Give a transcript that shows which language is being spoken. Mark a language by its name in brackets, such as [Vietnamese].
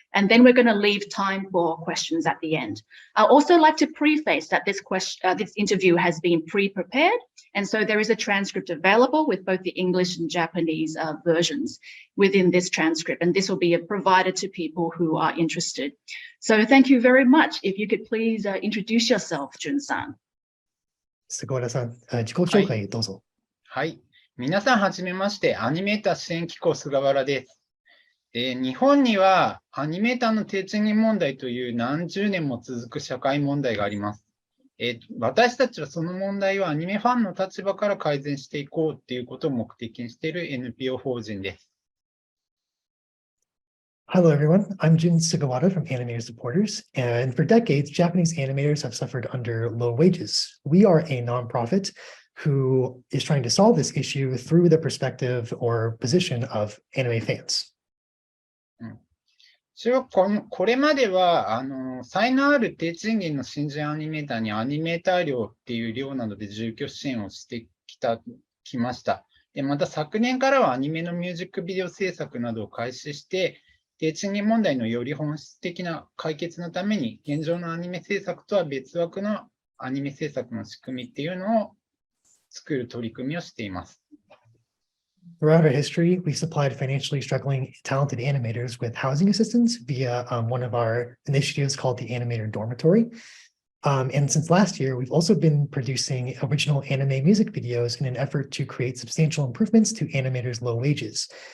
[English] And then we're going to leave time for questions at the end. I'd also like to preface that this interview has been pre-prepared. And so there is a transcript available with both the English and Japanese versions within this transcript. And this will be provided to people who are interested. So thank you very much. If you could please introduce yourself, Jun-san. [Japanese] Sugawara-san, 自己紹介どうぞ。はい。皆さん、はじめまして。アニメーター支援機構菅原です。日本にはアニメーターの低賃金問題という何十年も続く社会問題があります。私たちはその問題をアニメファンの立場から改善していこうということを目的にしている NPO 法人です。 [English] Hello, everyone. I'm Jun Sugawara from Animator Supporters, and for decades, Japanese animators have suffered under low wages. We are a nonprofit who is trying to solve this issue through the perspective or position of anime fans. [Japanese] これまでは才能ある低賃金の新人アニメーターにアニメーター料っていう料などで住居支援をしてきました。でまた昨年からはアニメのミュージックビデオ制作などを開始して、低賃金問題のより本質的な解決のために、現状のアニメ制作とは別枠のアニメ制作の仕組みっていうのを作る取り組みをしています。 [English] Throughout our history, we supplied financially struggling talented animators with housing assistance via one of our initiatives called the Animator Dormitory. And since last year, we've also been producing original anime music videos in an effort to create substantial improvements to animators' low wages.